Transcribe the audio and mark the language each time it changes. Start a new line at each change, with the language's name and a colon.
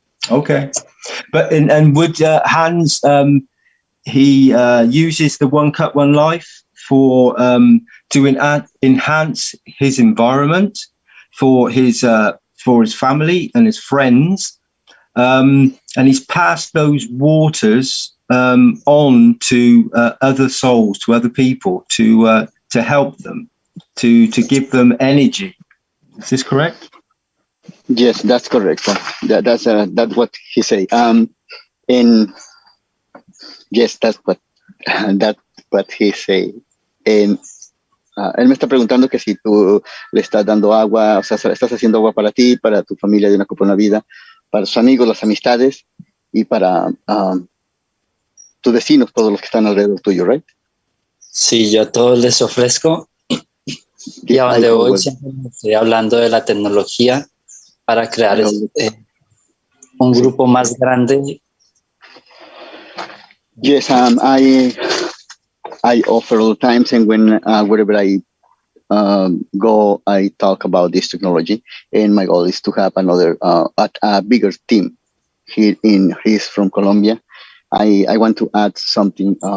English: Okay, but and would Hans he uses the One Cup One Life for to enhance his environment for his family and his friends, and he's passed those waters on to other souls, to other people, to help them, to give them energy. Is this correct? Yes, that's correct. That's what he said. And yes, that's what he said.
Spanish: And él me está preguntando que si tú le estás dando agua, o sea, estás haciendo agua para ti, para tu familia de una copa una vida, para tus amigos, las amistades y para tus vecinos, todos los que están alrededor tuyo, right? Sí, yo a todos les ofrezco. Y a donde voy siempre estoy hablando de la tecnología para crear un grupo más grande.
English: Yes, I offer all the times, and when wherever I go, I talk about this technology, and my goal is to have another a bigger team. He's from Colombia. I want to add something.